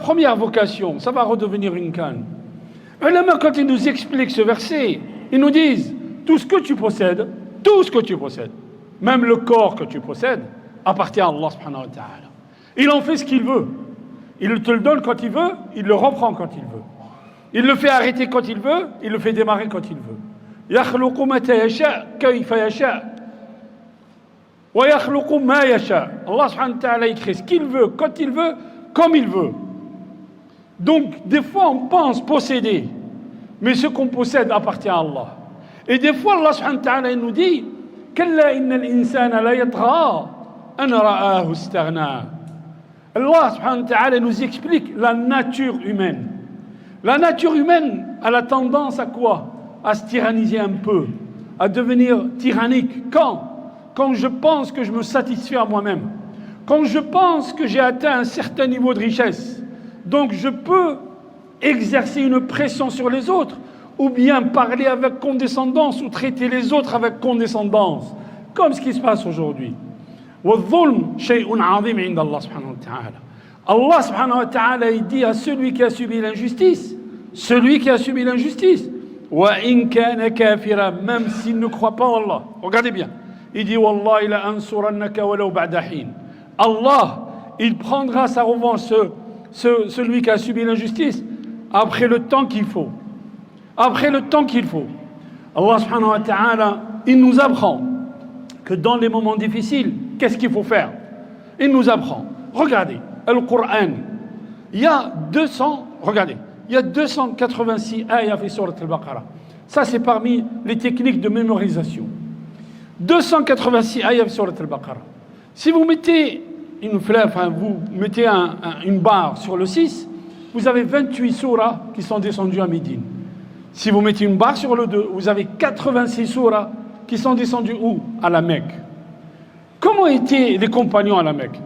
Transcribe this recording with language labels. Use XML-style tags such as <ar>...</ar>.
<fr>première vocation, ça va redevenir une canne. Ulama, quand ils nous expliquent ce verset, ils nous disent, tout ce que tu possèdes, même le corps que tu possèdes, appartient à Allah subhanahu wa ta'ala. Il en fait ce qu'il veut. Il te le donne quand il veut, il le reprend quand il veut. Il le fait arrêter quand il veut, il le fait démarrer quand il veut.</fr> <ar>يخلق متى يشاء كيف يشاء ويخلق ما يشاء.</ar> <fr>Allah subhanahu wa ta'ala écrit ce qu'il veut, quand il veut, comme il veut. Donc, des fois, on pense posséder, mais ce qu'on possède appartient à Allah. Et des fois, Allah subhanahu wa ta'ala nous dit</fr> <ar>كلا إن الإنسان لا يطغى أن رآه استغنى.</ar> <fr>Allah subhanahu wa ta'ala nous explique la nature humaine. La nature humaine a la tendance à quoi? À se tyranniser un peu, à devenir tyrannique. Quand je pense que je me satisfais à moi-même, quand je pense que j'ai atteint un certain niveau de richesse, donc je peux exercer une pression sur les autres, ou bien parler avec condescendance, ou traiter les autres avec condescendance, comme ce qui se passe aujourd'hui.</fr> <ar>والظلم شيء عظيم عند الله سبحانه وتعالى.</ar> <fr>Allah subhanahu wa ta'ala il dit à celui qui a subi l'injustice,</fr> <ar>وَإِن كَانَ كَافِرًا,</ar> <fr>même s'il ne croit pas en Allah. Regardez bien. Il dit</fr> <ar>وَاللَّهِ لَأَنْصُرَنَّكَ وَلَوْ بَعْدَ حِينٍ.</ar> <fr>Allah, il prendra sa revanche, celui qui a subi l'injustice, après le temps qu'il faut. Allah subhanahu wa ta'ala, il nous apprend que dans les moments difficiles, qu'est-ce qu'il faut faire? Il nous apprend. Regardez, le Coran, il y a 286 ayats</fr> <ar>في سورة البقرة.</ar> <fr>Ça, c'est parmi les techniques de mémorisation. 286 ayats</fr> <ar>في سورة البقرة.</ar> <fr>Si vous mettez une barre sur le 6, vous avez 28 surahs qui sont descendus à Médine. Si vous mettez une barre sur le 2, vous avez 86 surahs qui sont descendus où? À la Mecque. Comment étaient les compagnons à la Mecque?</fr>